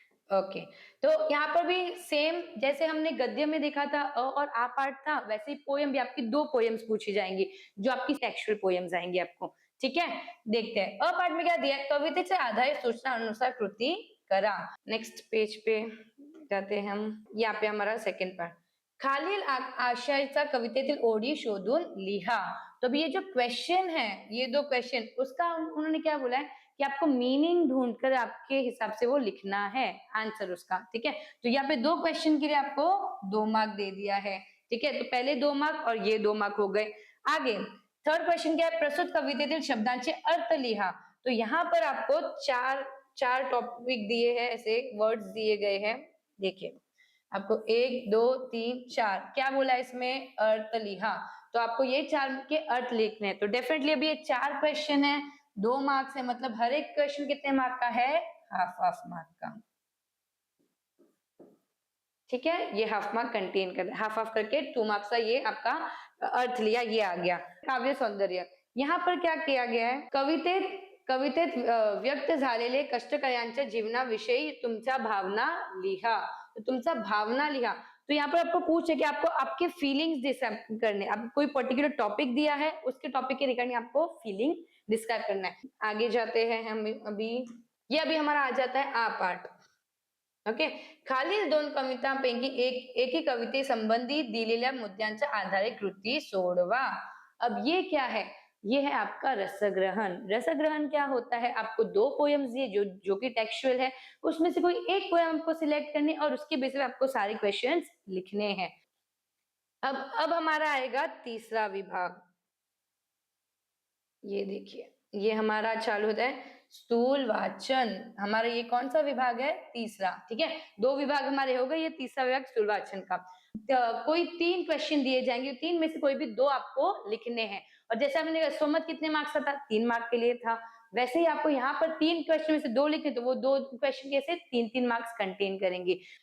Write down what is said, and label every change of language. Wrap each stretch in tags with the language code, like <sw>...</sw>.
<hi>Okay, तो यहाँ पर भी सेम जैसे हमने गद्य में देखा था अ और आ पार्ट था, वैसे ही पोयम भी आपकी 2 पोयम्स पूछी जाएंगी, जो आपकी टेक्सचुअल पोयम्स आएंगी आपको। ठीक है, देखते हैं अ पार्ट में क्या दिया है?</hi> <mr>कवितेचे आधारित सूचना अनुसार कृति करा।</mr> <hi>नेक्स्ट पेज पे जाते हैं हम। यहाँ पे हमारा सेकेंड पार्ट,</hi> <mr>खालील आशयाचा कवितेतील ओळी शोधून लिहा।</mr> <hi>तो अभी ये जो क्वेश्चन है, ये 2 क्वेश्चन, उसका उन्होंने क्या बोला है कि आपको मीनिंग ढूंढकर आपके हिसाब से वो लिखना है आंसर उसका। ठीक है, तो यहाँ पे 2 क्वेश्चन के लिए आपको 2 मार्क दे दिया है। ठीक है, तो पहले 2 मार्क और ये 2 मार्क हो गए। आगे थर्ड क्वेश्चन क्या है?</hi> <mr>प्रस्तुत कवितेतील शब्दांचे अर्थ लिहा।</mr> <hi>तो यहाँ पर आपको चार टॉपिक दिए हैं, ऐसे वर्ड्स दिए गए हैं। देखिए आपको 1 2 3 4 क्या बोला इसमें?</hi> <mr>अर्थ लिहा।</mr> <hi>तो आपको ये 4 के अर्थ लिखने हैं। तो डेफिनेटली अभी ये 4 क्वेश्चन है, 2 मार्क्स है, मतलब हर एक क्वेश्चन कितने मार्क का है? हाफ मार्क का। ठीक है, ये हाफ मार्क कंटेन कर, हाफ करके 2 मार्क्स का ये आपका अर्थ लिया, ये आ गया। काव्य सौंदर्य, यहाँ पर क्या किया गया है?</hi> <mr>कवितेत व्यक्त झालेले कष्टकऱ्यांच्या जीवनाविषयी तुमच्या भावना लिहा। तो तुमचा भावना लिहा।</mr> <hi>तो यहाँ पर आपको पूछे कि आपको आपके फीलिंग्स डिस्क्राइब करने, आप कोई पर्टिकुलर टॉपिक दिया है, उसके टॉपिक के रिगार्डिंग आपको फीलिंग डिस्क्राइब करना है। आगे जाते हैं हम। अभी ये अभी हमारा आ जाता है आ पार्ट।</hi> <mr>ओके, खालील 2 कवितांपैकी एकी कविते संबंधी दिलेल्या मुद्द्यांच्या आधारे कृती सोडवा।</mr> <hi>अब ये क्या है? ये है आपका रसग्रहण। रसग्रहण क्या होता है? आपको 2 पोएम्स दिए जो कि टेक्सचुअल है, उसमें से कोई एक पोएम आपको सिलेक्ट करनी और उसके बेसिस पे आपको सारे क्वेश्चंस लिखने हैं। अब हमारा आएगा तीसरा विभाग। ये देखिए, ये हमारा चालू होता है स्थूल वाचन। हमारा ये कौन सा विभाग है? तीसरा। ठीक है, 2 विभाग हमारे हो गए, ये तीसरा विभाग स्थूल वाचन का। कोई 3 क्वेश्चन दिए जाएंगे, 3 में से कोई भी 2 आपको लिखने हैं। और जैसे हमने स्वमत कितने मार्क्स का था? 3 मार्क के लिए था। वैसे ही आपको यहाँ पर 3 क्वेश्चन में से 2 लिखने, तो वो 2 क्वेश्चन कैसे 3-3 मार्क्स कंटेन करेंगे।</hi>